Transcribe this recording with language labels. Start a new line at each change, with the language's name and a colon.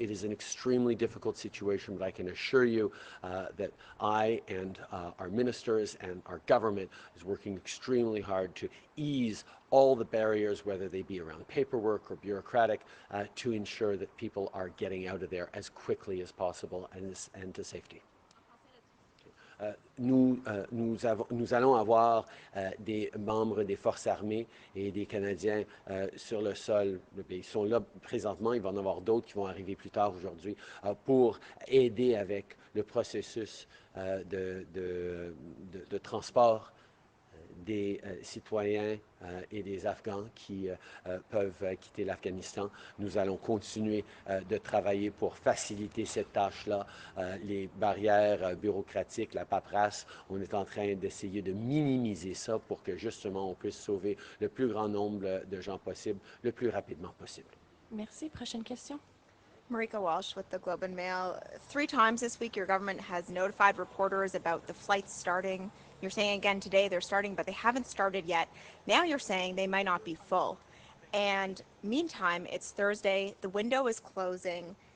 English: It is an extremely difficult situation, but I can assure you that I and our ministers and our government is working extremely hard to ease all the barriers, whether they be around paperwork or bureaucratic, to ensure that people are getting out of there as quickly as possible and to safety.
French: Nous allons avoir des membres des forces armées et des Canadiens sur le sol. Ils sont là présentement. Il va y en avoir d'autres qui vont arriver plus tard aujourd'hui pour aider avec le processus de transport des citoyens et des Afghans qui peuvent quitter l'Afghanistan. Nous allons continuer de travailler pour faciliter cette tâche-là. Les barrières bureaucratiques, la paperasse, on est en train d'essayer de minimiser ça pour que justement on puisse sauver le plus grand nombre de gens possible, le plus rapidement possible. Merci. Prochaine question.
English: Marika Walsh with the Globe and Mail. 3 times this week, your government has notified reporters about the flights starting. You're saying again today they're starting, but they haven't started yet. Now you're saying they might not be full. And meantime, it's Thursday. The window is closing.